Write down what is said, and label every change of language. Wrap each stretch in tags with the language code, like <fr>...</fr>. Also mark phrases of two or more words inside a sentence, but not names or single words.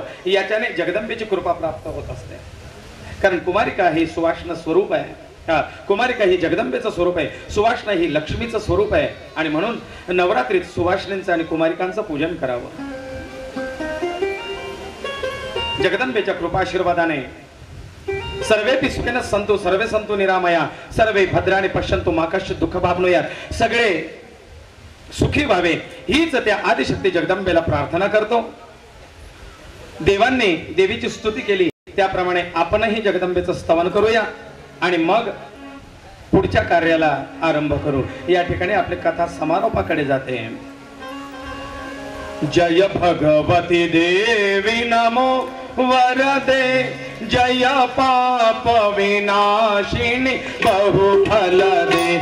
<mr>याच्याने जगदंबेची कृपा प्राप्त होत असते. कारण कुमारिका ही सुवासना स्वरूप आहे. कुमारिका ही जगदंबेचं स्वरूप आहे. सुवासना ही लक्ष्मीचं स्वरूप आहे आणि म्हणून नवरात्रीत सुवासिनींचं आणि कुमारिकांचं पूजन करावं. जगदंबेच्या कृपाशीर्वादाने</mr> <sa>सर्वेपि सुखिनः सन्तु सर्वे सन्तु निरामया सर्वे भद्राणि पश्यन्तु मा कश्चित् दुःख भावनुयात्.</sa> <mr>सगळे सुखी व्हावे हीच त्या आदिशक्ती जगदंबेला प्रार्थना करतो. देवांनी देवीची स्तुती केली त्याप्रमाणे आपणही जगदंबेचं स्तवन करूया आणि मग पुढच्या कार्याला आरंभ करू. या ठिकाणी आपली कथा समारोपाकडे जाते.</mr> <sa>जय भगवती देवी नमो वरदे जय पाप विनाशिनी बहुफल दे.</sa>